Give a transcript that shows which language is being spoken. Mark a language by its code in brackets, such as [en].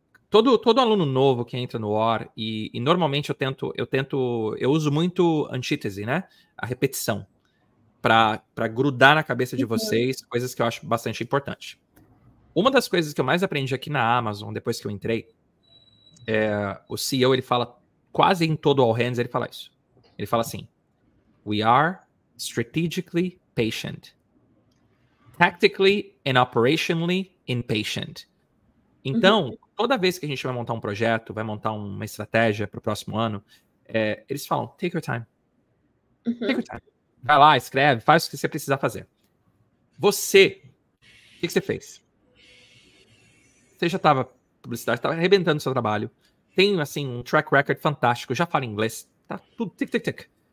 [pt] Todo aluno novo que entra no OR, e normalmente eu uso muito antítese, né? A repetição, para grudar na cabeça de vocês, coisas que eu acho bastante importante. Uma das coisas que eu mais aprendi aqui na Amazon, depois que eu entrei, o CEO, ele fala, quase em todo All Hands, ele fala isso. Ele fala assim, [en] we are strategically patient, tactically and operationally impatient. [pt] Então, toda vez que a gente vai montar um projeto, vai montar uma estratégia para o próximo ano, eles falam, [en] take your time. Take your time. [pt] Vai lá, escreve, faz o que você precisar fazer. Você, o que você fez? Você já estava publicidade, estava arrebentando o seu trabalho, tem assim um track record fantástico, já fala inglês, tá tudo tic.